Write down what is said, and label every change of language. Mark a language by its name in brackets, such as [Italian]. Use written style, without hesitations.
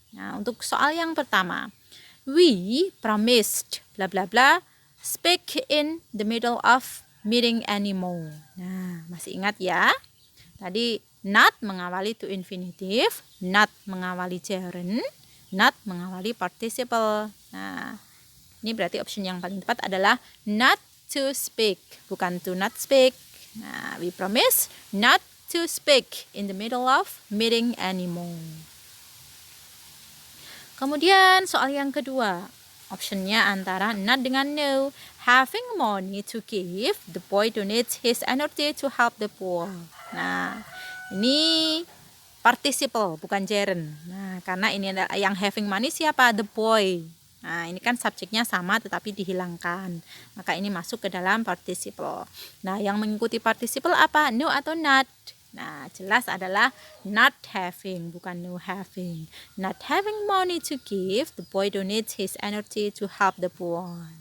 [Indonesian] Nah, untuk soal yang pertama, [English] we promised bla bla bla speak in the middle of meeting anymore. [Indonesian] Nah, masih ingat ya? Tadi not mengawali to infinitive, not mengawali gerund, not mengawali participle. Nah, ini berarti option yang paling tepat adalah not to speak, bukan to not speak. [English] Nah, we promise not to speak in the middle of meeting anymore. [Indonesian] Kemudian soal yang kedua, optionnya antara not dengan no. [English] Having money to give, the boy donates his energy to help the poor. [Indonesian] Nah, ini participle, bukan gerund. Nah, karena ini adalah yang having money siapa? [English] The boy. [Indonesian] Nah, ini kan subjeknya sama tetapi dihilangkan. Maka ini masuk ke dalam participle. Nah, yang mengikuti participle apa? No atau not? Nah, jelas adalah not having, bukan no having. [English] Not having money to give, the boy donates his energy to help the poor.